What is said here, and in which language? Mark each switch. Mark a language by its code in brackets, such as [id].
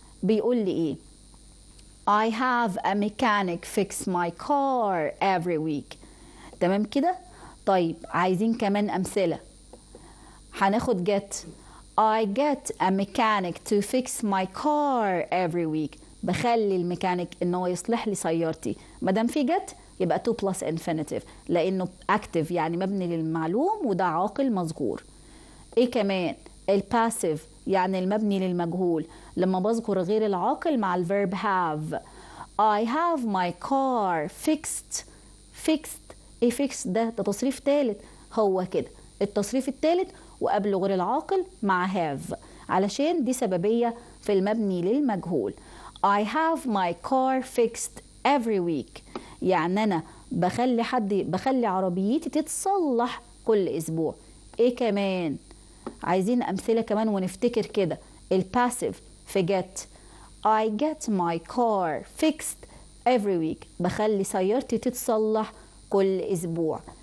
[ar] بيقول لي ايه؟ [en] I have a mechanic fix my car every week. [ar] تمام كده؟ طيب عايزين كمان امثله. هناخد get. [en] I get a mechanic to fix my car every week. [ar] بخلي الميكانيك ان هو يصلح لي سيارتي. ما دام في get يبقى [en] to plus infinitive [ar] لانه active يعني مبني للمعلوم وده عاقل مذكور. ايه كمان؟ الباسيف يعني المبني للمجهول لما بذكر غير العاقل مع الفيرب have. [en] I have my car fixed. [ar] fixed ايه fixed ده تصريف ثالث. هو كده التصريف الثالث وقبله غير العاقل مع have علشان دي سببية في المبني للمجهول. [en] I have my car fixed every week [ar] يعني أنا بخلي عربيتي تتصلح كل أسبوع. إيه كمان؟ عايزين أمثلة كمان ونفتكر كده. الباسيف في get. [en] I get my car fixed every week [ar] بخلي سيارتي تتصلح كل أسبوع.